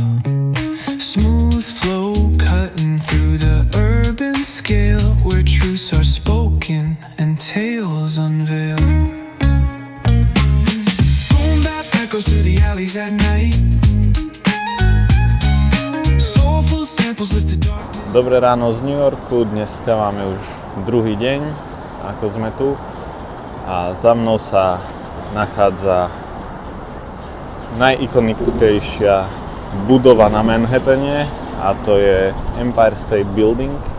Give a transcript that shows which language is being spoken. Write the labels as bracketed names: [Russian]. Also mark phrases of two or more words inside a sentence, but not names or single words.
[English] Smooth flow cutting through the urban scale, where truths are spoken and tales unveil. Boom bap echoes through the alleys at night. Soulful samples lift the darkness. [Slovak] Dobré ráno z New Yorku, dneska máme už druhý deň, ako sme tu a za mnou sa nachádza najikonickejšia budova na Manhattane a to je Empire State Building,